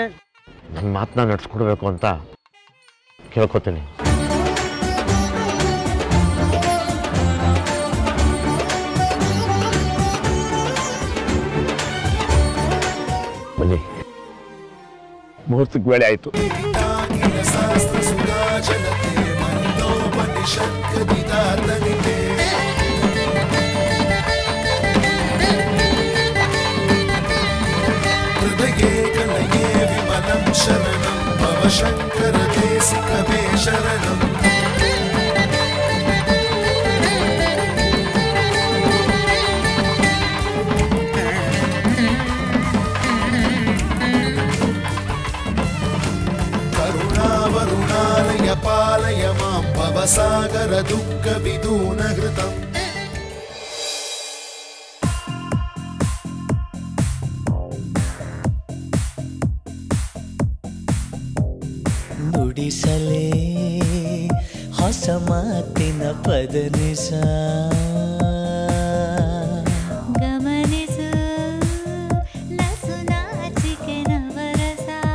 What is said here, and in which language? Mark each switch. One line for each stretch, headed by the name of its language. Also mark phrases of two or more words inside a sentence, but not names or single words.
Kannada: ನನ್ನ ಮಾತನ್ನ ನಡ್ಸ್ಕೊಡ್ಬೇಕು ಅಂತ ಕೇಳ್ಕೊತೀನಿ. ಬನ್ನಿ, ಮುಹೂರ್ತಕ್ಕೆ ವೇಳೆ ಆಯಿತು.
Sanskrit: शरणं भव शंकर देसिकमे शरणं करुणावरुणालय पालय मां भवसागर दुःख विदूनहृतम्
Kannada: ನುಡಿಸಲೇ ಹೊಸ ಮಾತಿನ ಪದನಿಸ ಗಮನಿಸು ನಸುನಾಚಿಕೆ ನವರಸ